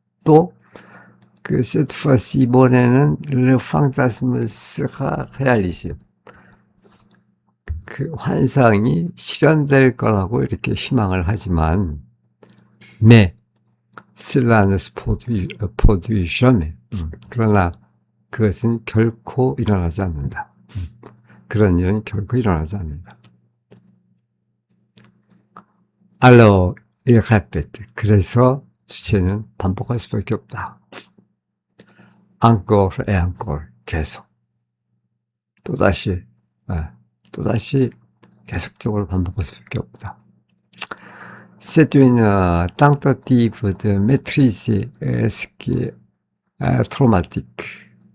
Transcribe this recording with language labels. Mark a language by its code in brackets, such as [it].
[ko] 또 그 [fr] cette fois-ci [ko] 이번에는 [fr] le fantasme sera réalisé. [ko] 그 환상이 실현될 거라고 이렇게 희망을 하지만, [fr] mais cela ne se produit jamais. [ko] 그러나 그것은 결코 일어나지 않는다. 그런 일은 결코 일어나지 않는다. [fr] Alors, il répète. [ko] 그래서 주체는 반복할 수밖에 없다. [fr] encore et encore. [ko] 계속. 또다시 또다시 계속적으로 반복할 수밖에 없다. [fr] C'est une tentative de maîtriser ce qui est traumatique.